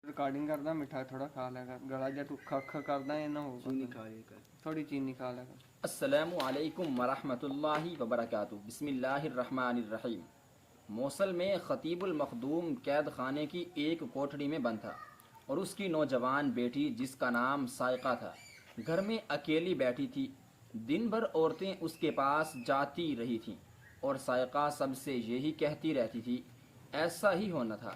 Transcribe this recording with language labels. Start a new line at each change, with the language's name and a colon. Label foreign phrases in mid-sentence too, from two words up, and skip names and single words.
Punjabi: ریکارڈنگ کردا مٹھا تھوڑا کھا لیا کر گلا جا تو کھکھ کردا یہ نہ ہو چینی کھا لیا کر. تھوڑی چینی کھا لیا کر.
Arabic: السلام عليكم ورحمة الله وبركاته. بسم الله الرحمن الرحيم.
Urdu: موصل میں خطیب المخدوم قید خانے کی ایک کوٹھڑی میں بند تھا اور اس کی نوجوان بیٹی جس کا نام سائقہ تھا گھر میں اکیلی بیٹھی تھی. دن بھر عورتیں اس کے پاس جاتی رہی تھیں اور سائقہ سب سے یہی کہتی رہتی تھی، ایسا ہی ہونا تھا.